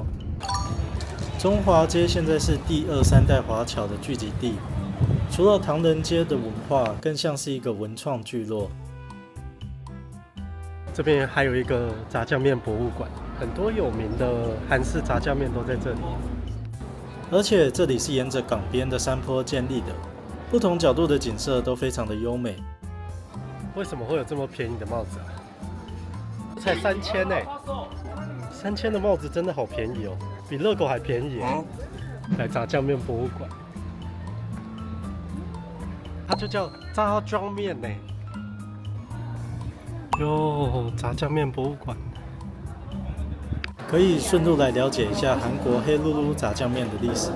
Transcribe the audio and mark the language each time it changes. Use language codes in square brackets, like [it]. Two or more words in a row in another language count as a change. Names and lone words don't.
[zh] 中華街現在是第2、3代華僑的聚集地，除了唐人街的文化，更像是一個文創聚落。這邊還有一個炸醬麵博物館，很多有名的韓式炸醬麵都在這裡。而且這裡是沿着港邊的山坡建立的，不同角度的景色都非常的優美。為什麼會有這麼便宜的帽子啊？才3000呢！3000的帽子真的好便宜哦，比熱狗還便宜耶！來炸醬麵博物館，它就叫炸醬麵呢。喲，炸醬麵博物館，可以順路來了解一下韓國黑嚕嚕炸醬麵的歷史。